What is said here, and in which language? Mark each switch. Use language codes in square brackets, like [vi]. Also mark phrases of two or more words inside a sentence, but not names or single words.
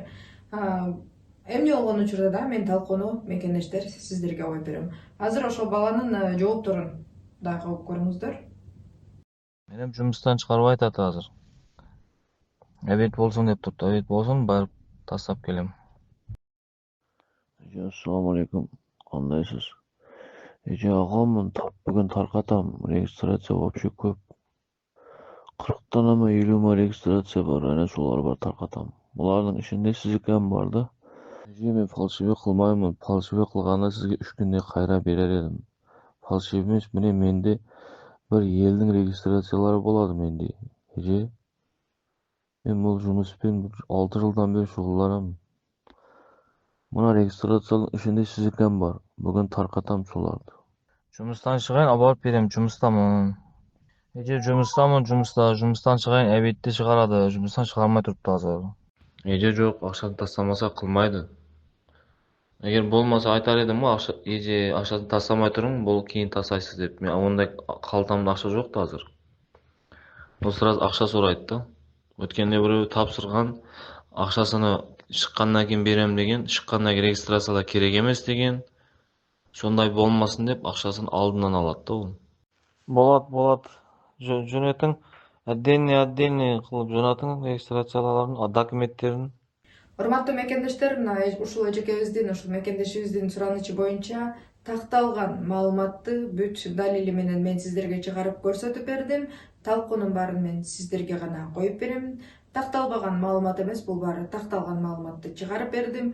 [ky] Эмне болгон учурда да мен талкууну мекендештер сиздерге коюп берем. Азыр ошол баланын жоопторун дагы угуп көрүңүздөр. Менем жумуштан чыгарбай атат азыр. Эбит болсун деп турду. Эбит болсун, барып тастап келем. [uz] Assalomu alaykum. Qandaysiz? Agam bugun tarqatam. Registratsiya вообще ko'p. 40 tanami 50 registratsiya bor. Ana shular bor tarqatam. Bularning ishinde sizniki ham bor-da. Men falsifik qilmayman. Falsifik qilganda sizga 3 kunda qayra berar edim. Falsifik emas, mende bir yilning registratsiyalari bo'ladi mende. Men bu [kk] жұмыспен 6 жылдан [uz] beri shug'ullanaman. Buna registratsiyaning ishinde sizniki ham bor. Bugun tarqatam shularni. [kk] Жұмыстан шығайын, алып берем, жұмыстамын. Жұмыстан шығайын, әбетті шығарады. Жұмыстан шығармай тұрыпты азыр. Жоқ, ақшаны тастамаса қылмайды. Егер болмаса айтар едім ғой, ақшаны тастамай тұрың, бұл кейін тастайсыз деп. Мен ондай қалтамда ақша жоқ та азыр. Ол сразу ақша сұрайды да. Өткенде біреу тапсырған, ақшасını шыққаннан кейін берем деген, шыққаннан кейін регистрацияда керек емес деген. Сондай болмасын деп ақшасын алдынан алады да ол. Болады. Жөнетің отдельный қылып жөнетің регистрацияларын, документтерін. [ky] Урматтуу мекендештер, ушул эжекебиздин, ушул мекендешибиздин суранычы боюнча такталган маалыматты бүт далили менен мен сиздерге чыгарып көрсөтүп бердим. Талкуунун баарын мен сиздерге гана коюп берем. Такталбаган маалымат эмес, бул баары такталган маалыматты чыгарып бердим.